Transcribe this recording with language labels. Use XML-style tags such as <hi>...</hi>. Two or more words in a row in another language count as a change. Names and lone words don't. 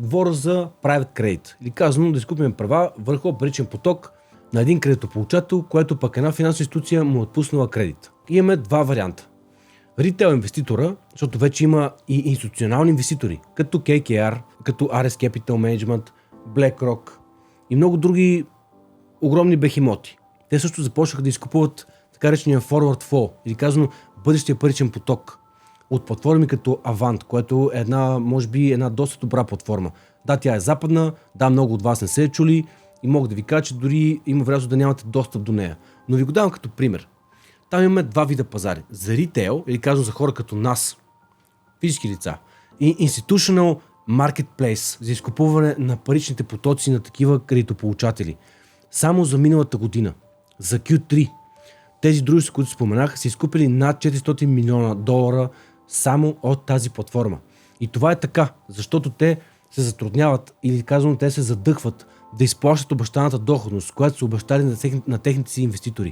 <bg>Говоря за</bg> <en>private credit,</en> <bg>или казано да изкупим права върху паричен поток на един кредитополучател, което пък една финансова институция му е отпуснала кредит. И имаме два варианта. Ритейл инвеститора, защото вече има и институционални инвеститори, като KKR, като RS Capital Management, BlackRock и много други огромни бехимоти. Те също започнаха да изкупуват така речения</bg> <en>forward flow,</en> <bg>или казано бъдещия паричен поток от платформи като Avant, което е може би една доста добра платформа. Да, тя е западна, да, много от вас не се е чули и мога да ви кажа, че дори има вероятност да нямате достъп до нея. Но ви го давам като пример. Там имаме два вида пазари. За ритейл, или казвам за хора като нас, физически лица, и</bg> <en>institutional marketplace,</en> <bg>за изкупуване на паричните потоци на такива кредитополучатели. Само за миналата година, за Q3, тези дружества, които споменах, са изкупили над $400 милиона само от тази платформа. И това е така, защото те се затрудняват, или казвам, те се задъхват да изплащат обещаната доходност, която са обещали на техните си инвеститори.</bg>